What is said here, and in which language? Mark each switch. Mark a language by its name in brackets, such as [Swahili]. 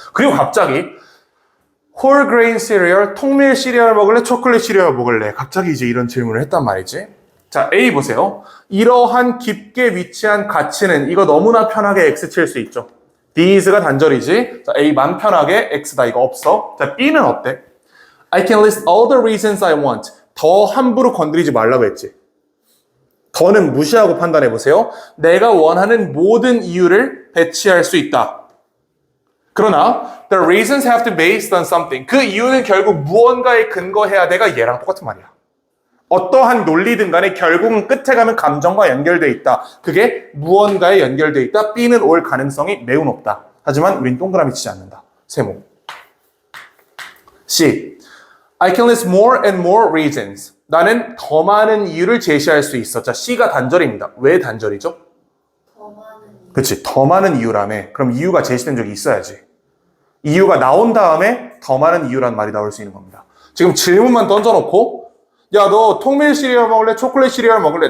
[Korean] 그리고 갑자기 [English] whole grain cereal, [Korean] 통밀 시리얼 먹을래? 초콜릿 시리얼 먹을래? 갑자기 이제 이런 질문을 했단 말이지. 자, A 보세요. 이러한 깊게 위치한 가치는 이거 너무나 편하게 X 칠 수 있죠. These가 단절이지. 자, A 맘 편하게 X다 이거 없어. 자, B는 어때? [English] I can list all the reasons I want. [Korean] 더 함부로 건드리지 말라고 했지. 더는 무시하고 판단해 보세요. 내가 원하는 모든 이유를 배치할 수 있다. 그러나 [English] the reasons have to be based on something. [Korean] 그 이유는 결국 무언가에 근거해야 돼가 얘랑 똑같은 말이야. 어떠한 논리든 간에 결국은 끝에 가면 감정과 연결돼 있다. 그게 무언가에 연결돼 있다. B는 올 가능성이 매우 높다. 하지만 우린 동그라미 치지 않는다. 세모. C. [English] I can list more and more reasons. [Korean] 나는 더 많은 이유를 제시할 수 있어. 자, C가 단절입니다. 왜 단절이죠? 더 많은 이유. 그렇지. 더 많은 이유라며. 그럼 이유가 제시된 적이 있어야지. 이유가 나온 다음에 더 많은 이유란 말이 나올 수 있는 겁니다. 지금 질문만 던져놓고 야, 너 통밀 시리얼 먹을래? 초콜릿 시리얼 먹을래?